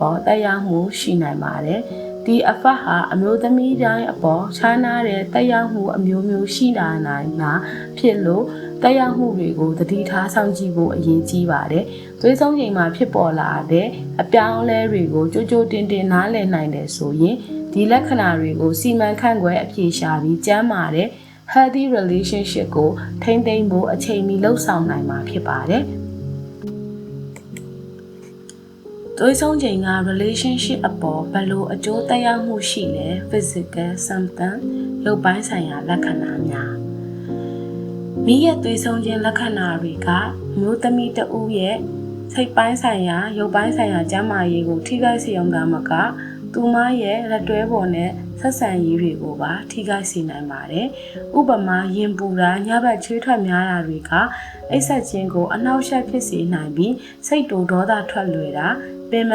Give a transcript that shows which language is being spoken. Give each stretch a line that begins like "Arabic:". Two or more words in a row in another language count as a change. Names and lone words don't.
Burmese: ပေါ်တက်ရောက်မှုရှိနိုင်ပါတယ်။ဒီအဖက်ဟာအမျိုးသမီးတိုင်းအပေါ်ခြားနားတဲ့တက်ရောက်မှုအမျိုးမျိုးရှိလာနိုင်တာဖြစ်လို့တက်ရောက်မှုတွေကိုသတိထားစောင့်ကြည့်ဖို့အရေးကြီးပါတယ်။သွေးဆုံးချိန်မှာဖြစ်ပေါ်လာတဲ့အပြောင်းအလဲတွေကိုကြိုးကြိုးတင်တင်နားလည်နိုင်တယ်ဆိုရင်ဒီလက္ခဏာတွေကိုစီမံခန့်ခွဲအပြေရှာပြီးကျန်းမာတဲ့
English: healthy relationship
Burmese: ကိုထိန်းသိမ်းဖို့အချိန်မီလှုပ်ဆောင်နိုင်မှာဖြစ်ပါတယ်။ သွေးဆုံးချိန်က relationship အပေါ်ဘယ်လိုအကျိုးသက်ရောက်မှုရှိလဲ
English: physical symptom
Burmese: ရုပ်ပိုင်းဆိုင်ရာလက္ခဏာများ မိရဲ့သွေးဆုံးခြင်းလက္ခဏာတွေကမျိုးသမီးတဦးရဲ့စိတ်ပိုင်းဆိုင်ရာရုပ်ပိုင်းဆိုင်ရာကျန်းမာရေးကိုထိခိုက်စေုံသာမကသူမရဲ့လက်တွဲပေါ်နဲ့ဆက်ဆံရေးတွေကိုပါထိခိုက်စေနိုင်ပါတယ်။ဥပမာရင်ပူတာညဘက်ချွေးထွက်များတာတွေကအိပ်စက်ခြင်းကိုအနှောက်အယှက်ဖြစ်စေနိုင်ပြီးစိတ်တူဒေါသထွက်လွယ်တာပင်ပ